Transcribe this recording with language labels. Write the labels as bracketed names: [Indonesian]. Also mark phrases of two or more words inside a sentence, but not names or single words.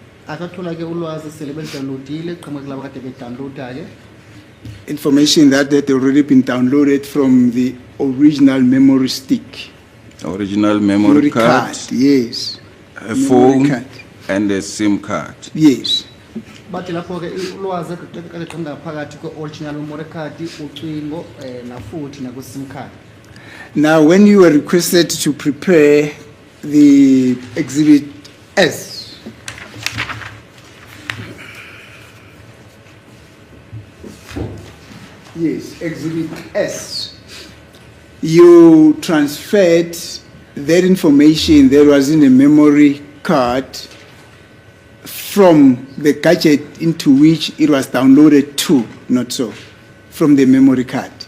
[English] Information that had already been downloaded from the original memory stick. Original memory card, yes. A phone card. And a SIM card. Yes. But original memory card [Zulu] na futhi na [English] SIM card. Now, when you were requested to prepare the Exhibit S, yes, Exhibit S, you transferred that information that was in a memory card from the gadget into which it was downloaded to, not so, from the memory card.